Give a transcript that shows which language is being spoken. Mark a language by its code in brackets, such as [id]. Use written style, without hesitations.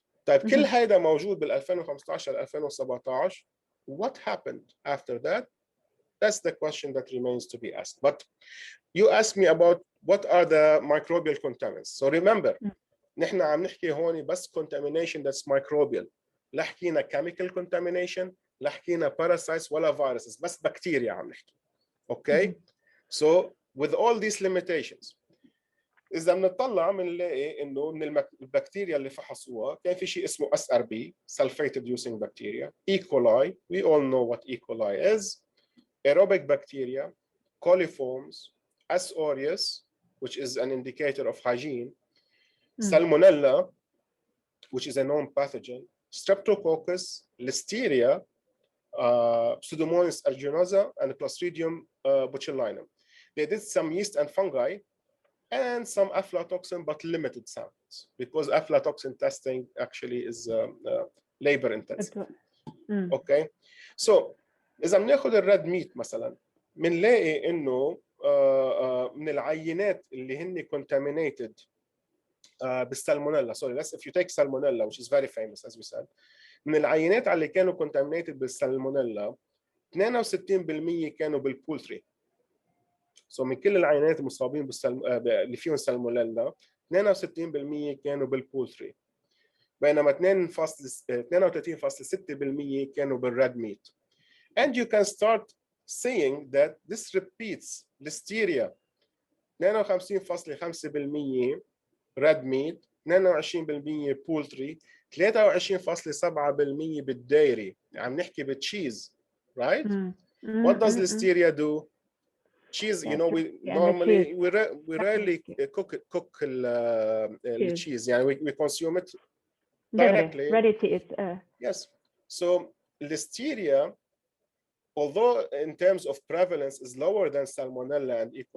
[ar] طيب كل هيدا موجود بال 2015 2017. [en] What happened after that? That's the question that remains to be asked. But you asked me about what are the microbial contaminants. So remember, [ar] نحن عم نحكي هون بس [en] contamination that's microbial. [ar] لا حكينا [en] chemical contamination، [ar] لا حكينا parasites ولا viruses، بس بكتيريا عم نحكي. Okay? [en] So with all these limitations، [ar] إذا بنطلع بنلاقي إنه من البكتيريا اللي فحصوها كان في شيء اسمه SRB, sulfate reducing bacteria, E. [en] coli, we all know what E. coli is, aerobic bacteria, coliforms, S. aureus, which is an indicator of hygiene, Salmonella, which is a known pathogen, Streptococcus, Listeria, Pseudomonas aeruginosa, and Clostridium botulinum. They did some yeast and fungi and some aflatoxin, but limited samples, because aflatoxin testing actually is labor intensive. [ar] Okay, so إذا بناخذ الريد ميت مثلا بنلاقي إنه من العينات اللي هن contaminated بالسالمونيلا. [en] Sorry, let's if you take salmonella, which is very famous as we said. [ar] من العينات اللي كانوا contaminated بالسالمونيلا 62% كانوا بالبولتري. So من كل العينات المصابين اللي فيهم سالمونيلا 62% كانوا بالبولتري، بينما 32.6% كانوا بالريد ميت. [en] And you can start seeing that this repeats. Listeria 52.5% red meat، 22% poultry، 23.7% بالديري. [ar] عم نحكي بالتشيز، [en] right? What does listeria do? Cheese, you know, we normally we rarely cook the cheese. Yeah, we consume it directly, ready to eat. Yes. So listeria, although in terms of prevalence is lower than Salmonella and E.